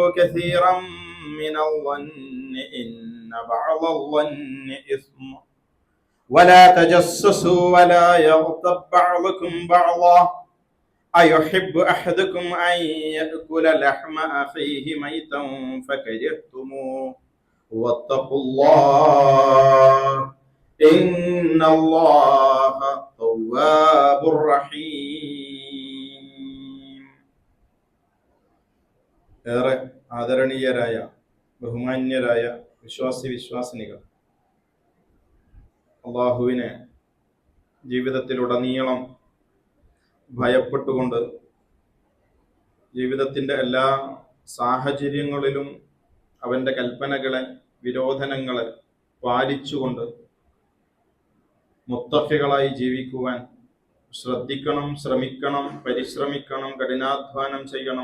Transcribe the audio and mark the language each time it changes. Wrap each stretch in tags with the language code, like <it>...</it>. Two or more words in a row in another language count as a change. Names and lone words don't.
<ar>كثيرا من الظن إن بعض الظن إثم ولا تجسسوا ولا يغتب بعضكم بعضا أيحب أحدكم أن يأكل لحم أخيه ميتا فكرهتموه واتقوا الله إن الله تواب رحيم.</ar> <ml>ഏറെ ആദരണീയരായ ബഹുമാന്യരായ വിശ്വാസിനികൾ, അല്ലാഹുവിനെ ജീവിതത്തിലുടനീളം ഭയപ്പെട്ടുകൊണ്ട് ജീവിതത്തിൻ്റെ എല്ലാ സാഹചര്യങ്ങളിലും അവൻ്റെ കൽപ്പനകളെ വിരോധനങ്ങളെ പാലിച്ചുകൊണ്ട് മുത്തഖികളായി ജീവിക്കുവാൻ ശ്രദ്ധിക്കണം, ശ്രമിക്കണം, പരിശ്രമിക്കണം, കഠിനാധ്വാനം ചെയ്യണം.</ml>